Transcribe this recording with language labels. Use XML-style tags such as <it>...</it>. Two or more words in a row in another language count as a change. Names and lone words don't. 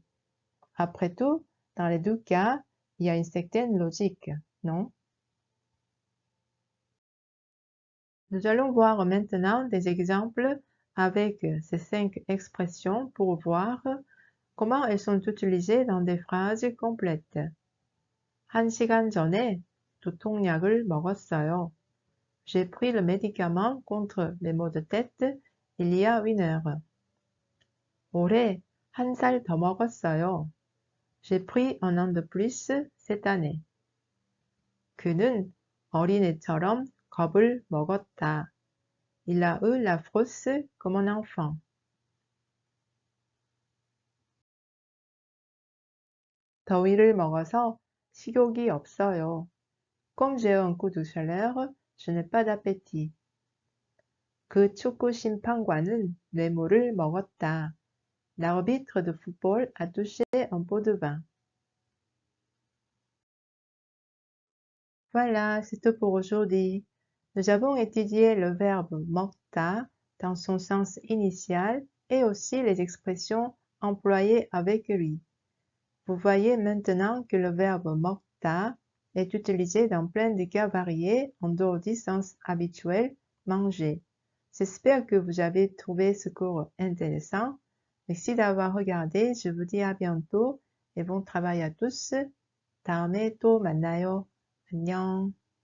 <fr>Après tout, dans les deux cas, il y a une certaine logique, non? Nous allons voir maintenant des exemples avec ces 5 expressions pour voir comment elles sont utilisées dans des phrases complètes.</fr> <ko>1시간 전에 두통약을 먹었어요.</ko> <fr>J'ai pris le médicament contre les maux de tête il y a 1 heure.</fr> <ko>올해 1살 더 먹었어요.</ko> <fr>J'ai pris 1 an de plus cette année.</fr> <ko>그는 어린애처럼 겁을 먹었다.</ko> <fr>Il a eu la frousse comme un enfant.</fr> <ko>더위를 먹어서 식욕이 없어요.</ko> <fr>Comme j'ai un coup de chaleur, je n'ai pas d'appétit.</fr> <ko>그 축구 심판관은 뇌물을 먹었다.</ko> <fr>L'arbitre de football a touché un pot de vin. Voilà, c'est tout pour aujourd'hui. Nous avons étudié le verbe 먹다 dans son sens initial et aussi les expressions employées avec lui. Vous voyez maintenant que le verbe 먹다 est utilisé dans plein de cas variés en dehors du sens habituel manger. J'espère que vous avez trouvé ce cours intéressant. Merci d'avoir regardé. Je vous dis à bientôt et bon travail à tous.</fr> <ko>다음에 또 만나요. 안녕.</ko>